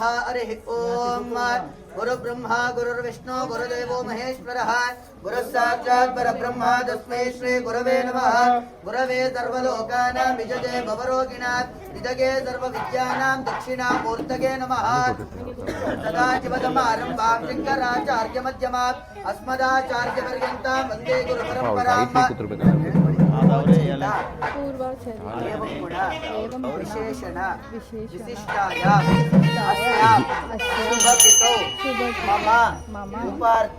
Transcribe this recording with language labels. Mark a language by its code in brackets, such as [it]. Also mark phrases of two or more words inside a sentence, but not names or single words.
[sa] ಹರಿ ಓಂ. ಗುರು ಬ್ರಹ್ಮ ಗುರುರ್ವಿಷ್ಣು ಗುರುದೇವೋ ಮಹೇಶ್ವರಃ ಗುರು ಸಾಕ್ಷಾತ್ ಪರಬ್ರಹ್ಮ ತಸ್ಮೈ ಶ್ರೀ ಗುರವೇ ನಮಃ. ಗುರವೇ ಸರ್ವಲೋಕಾನಾಂ ವಿಜಯೇ ಭವರೋಗಿಣಾಂ ನಿಧಗೆ ಸರ್ವವಿದ್ಯಾನಾಂ ದಕ್ಷಿಣಾಮೂರ್ತಗೆ ನಮಃ. ಸದಾಶಿವಸಮಾರಂಭಾಂ ಶಂಕರಾಚಾರ್ಯಮಧ್ಯಮಾಂ ಅಸ್ಮದಾಚಾರ್ಯಪರ್ಯಂತಾಂ ವಂದೇ ಗುರುಪರಂಪರಾಂ. ವಿಶೇಷಣ ವಿಶಿಷ್ಟಾಯ ಮಮ ಉಪಾರ್ಥ